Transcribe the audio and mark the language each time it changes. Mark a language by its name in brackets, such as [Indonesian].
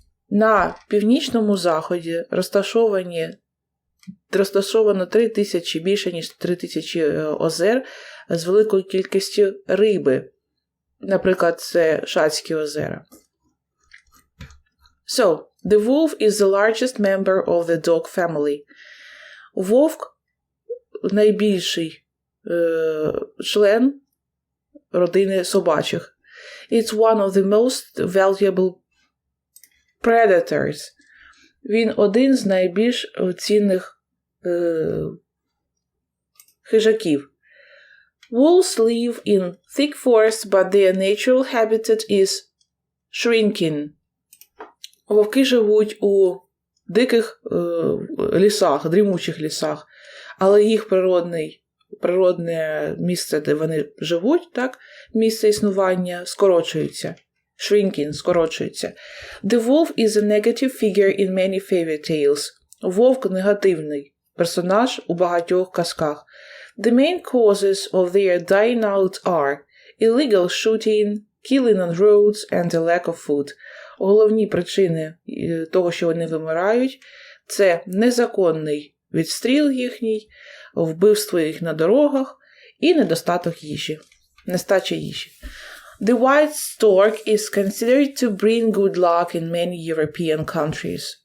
[Ukrainian] На північному заході розташовано 3,000, більше ніж 3,000 озер з великою кількістю риби. Наприклад, це Шатські озера. [English] So, the wolf is the largest member of the dog family. [Ukrainian] Вовк – найбільший член родини собачих. [English] It's one of the most valuable predators. [Ukrainian] Він один з найбільш цінних хижаків. [English] Wolves live in thick forests, but their natural habitat is shrinking. [Ukrainian] Вовки живуть у диких лісах, дрімучих лісах, але їх природне місце, де вони живуть, так, місце існування, скорочується. [English] Shrinking, скорочується. The wolf is a negative figure in many fairy tales. [Ukrainian] Вовк – негативний персонаж у багатьох казках. [English] The main causes of their dying out are illegal shooting, killing on roads and a lack of food. [Ukrainian] Головні причини того, що вони вимирають, це незаконний відстріл їхній, вбивство їх на дорогах і недостаток їжі, нестача їжі. [English] The white stork is considered to bring good luck in many European countries.